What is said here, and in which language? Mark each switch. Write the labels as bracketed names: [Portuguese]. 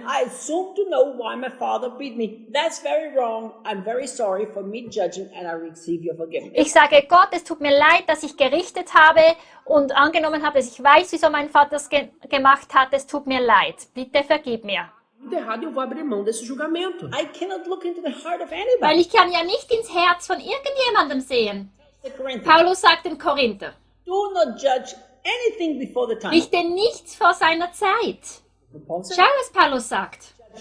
[English] I assume to know why my father beat me. That's very wrong. I'm very sorry for me judging and I receive your forgiveness. [German] Ich sage, Gott, es tut mir leid, dass ich gerichtet habe und angenommen habe, dass ich weiß, wieso mein Vater es gemacht hat. Es tut mir leid. Bitte vergib mir. [Portuguese] Errado, eu vou abrir mão desse julgamento. [English] I cannot look into the heart of anybody. [German] Weil ich kann ja nicht ins Herz von irgendjemandem sehen. Paulus sagt im Korinther. [English] Do not judge anything before the time. [German] Richte nichts vor seiner Zeit. Schau, was Paulus sagt.